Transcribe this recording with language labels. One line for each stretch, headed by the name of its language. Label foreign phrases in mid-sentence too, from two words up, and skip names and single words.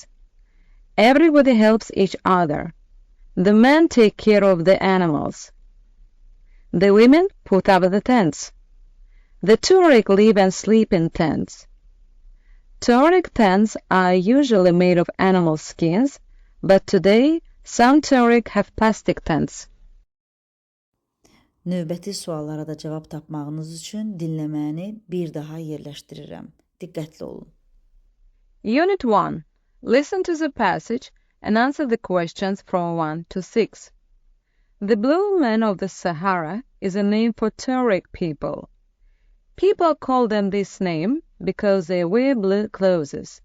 English: Everybody helps each other. The men take care of the animals. The women put up the tents. The Tuareg live and sleep in tents. Tuareg tents are usually made of animal skins, but today some Tuareg have plastic tents.
Azerbaijani: Növbəti suallara da cavab tapmağınız üçün dinləməni bir daha yerləşdirirəm. Diqqətli olun.
English: Unit 1. Listen to the passage and answer the questions from 1 to 6. The blue man of the Sahara is a name for Tuareg people. People call them this name because they wear blue clothes.